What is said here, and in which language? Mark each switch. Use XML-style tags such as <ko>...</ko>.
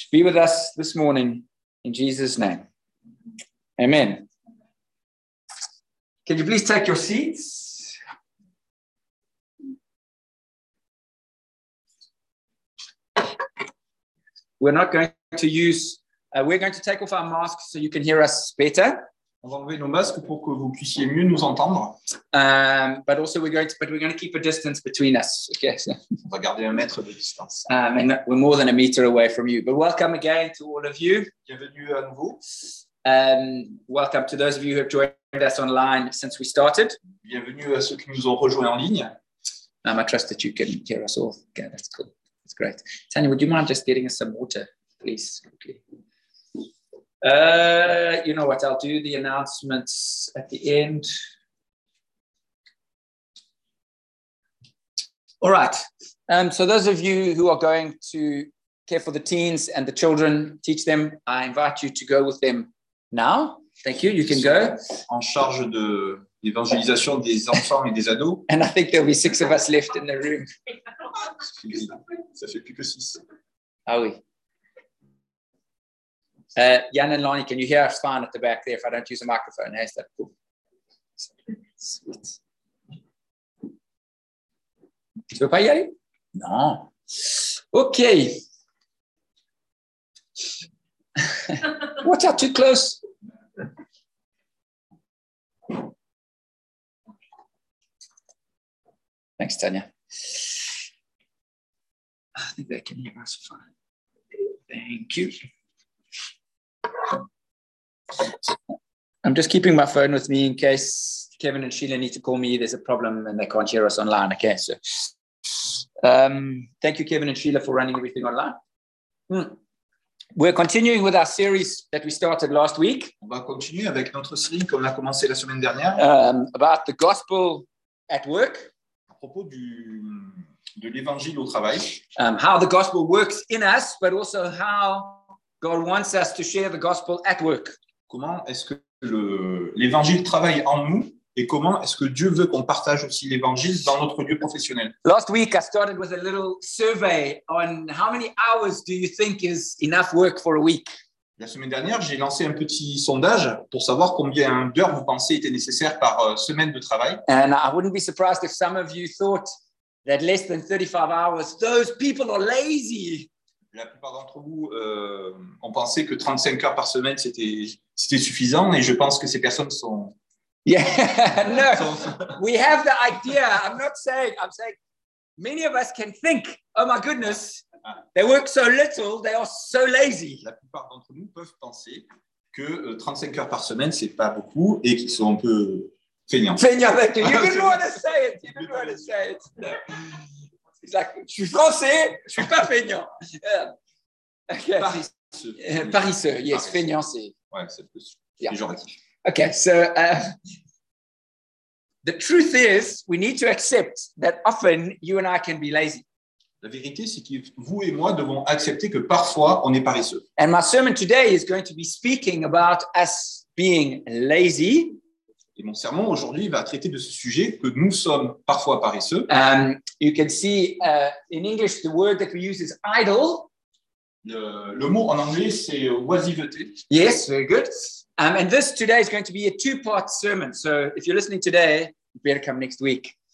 <en>Be with us this morning, in Jesus' name. Amen. Can you please take your seats? We're going to take off our masks so you can hear us better.</en> <fr>On va enlever nos masques pour que vous puissiez mieux nous entendre.</fr> <en>But we're going to keep a distance between us. Okay, so.</en> <fr>On va garder un mètre de distance.</fr> <en>And we're more than a meter away from you. But welcome again to all of you.</en> <fr>Bienvenue à nouveau.</fr> <en>Welcome to those of you who have joined us online since we started.</en> <fr>Bienvenue à ceux qui nous ont rejoints en ligne.</fr> <en>I trust that you can hear us all. Okay, that's cool. Great. Tanya, would you mind just getting us some water, please? Okay. You know what? I'll do the announcements at the end. All right. So those of you who are going to care for the teens and the children, teach them, I invite you to go with them now. Thank you. You can go.</en> <fr>En charge de l'évangélisation des enfants et des ados.</fr> <en>And I think there'll be six of us left in the room.</en> <fr>Ça fait plus que six. Ah oui.</fr> <en>Jan and Lonnie, can you hear us fine at the back there if I don't use a microphone? Hey, is that cool? Sweet.</en> <fr>Tu veux pas y aller? Non. Ok.</fr> <en>Watch out, too close. Thanks, Tanya. I think that can hear us fine. Thank you. I'm just keeping my phone with me in case Kevin and Sheila need to call me. There's a problem and they can't hear us online. Okay, so thank you, Kevin and Sheila, for running everything online. We're continuing with our series that we started last week.</en> <fr>On va continuer avec notre série qu'on a commencé la semaine dernière.</fr> <en>About the gospel at work.</en> <fr>À propos de l'évangile au travail.</fr> <en>How the gospel works in us, but also how God wants us to share the gospel at work.</en> <fr>Comment est-ce que l'évangile travaille en nous et comment est-ce que Dieu veut qu'on partage aussi l'évangile dans notre lieu professionnel?</fr> <en>Last week, I started with a little survey on how many hours do you think is enough work for a week?</en> <fr>La semaine dernière, j'ai lancé un petit sondage pour savoir combien d'heures vous pensez était nécessaire par semaine de travail.</fr> <en>And I wouldn't be surprised if some of you thought that less than 35 hours, those people are lazy.</en> <fr>La plupart d'entre vous ont pensé que 35 heures par semaine, c'était suffisant, et je pense que ces personnes sont...</fr> <en>Yeah, no, we have the idea, I'm saying, many of us can think, oh my goodness, they work so little, they are so lazy.</en> <fr>La plupart d'entre nous peuvent penser que 35 heures par semaine, c'est pas beaucoup, et qu'ils sont un peu feignants.</fr> <en>Feignants, you didn't want to say it. Exactly.</en> <fr>Je suis français, je suis pas feignant. Paresseux. Yes, Paris. Feignant, c'est... Ouais, c'est plus péjoratif.</fr> <en>Ok, so the truth is, we need to accept that often you and I can be lazy.</en> <fr>La vérité, c'est que vous et moi devons accepter que parfois on est paresseux.</fr> <en>And my sermon today is going to be speaking about us being lazy.</en> <fr>Et mon sermon aujourd'hui va traiter de ce sujet que nous sommes parfois paresseux.</fr> <en>You can see in English the word that we use is idle.</en> <fr>Le mot en anglais c'est oisiveté.</fr> <en>Yes, very good. And this today is going to be a two-part sermon. So if you're listening today, you better come next week.</en>